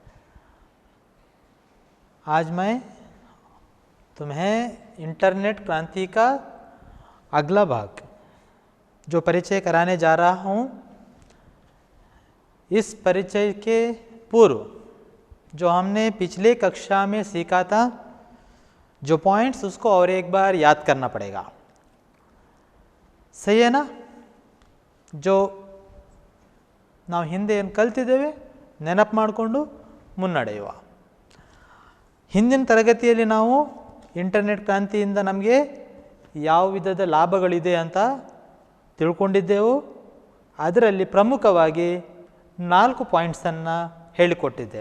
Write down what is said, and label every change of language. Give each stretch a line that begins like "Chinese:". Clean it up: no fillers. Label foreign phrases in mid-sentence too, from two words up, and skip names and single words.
Hindi: आज मैं तुम्हें इंटरनेट क्रांति का अगला भाग जो परिचय कराने जा रहा हूँ, इस परिचय के पूर्व जो हमने पिछले कक्षा में सीखा था, जो पॉइंट्स उसको और एक बार याद करना पड़ेगा। सही है ना?
Kannada: जो ನಾವು ಹಿಂದೆ ಏನು ಕಲ್ತಿದ್ದೇವೆ ನೆನಪು ಮಾಡಿಕೊಂಡು ಮುನ್ನಡೆಯುವ. ಹಿಂದಿನ ತರಗತಿಯಲ್ಲಿ ನಾವು ಇಂಟರ್ನೆಟ್ ಕ್ರಾಂತಿಯಿಂದ ನಮಗೆ ಯಾವ ವಿಧದ ಲಾಭಗಳಿದೆ ಅಂತ ತಿಳ್ಕೊಂಡಿದ್ದೆವು. ಅದರಲ್ಲಿ ಪ್ರಮುಖವಾಗಿ 4 ಪಾಯಿಂಟ್ಸನ್ನು ಹೇಳಿಕೊಟ್ಟಿದ್ದೆ.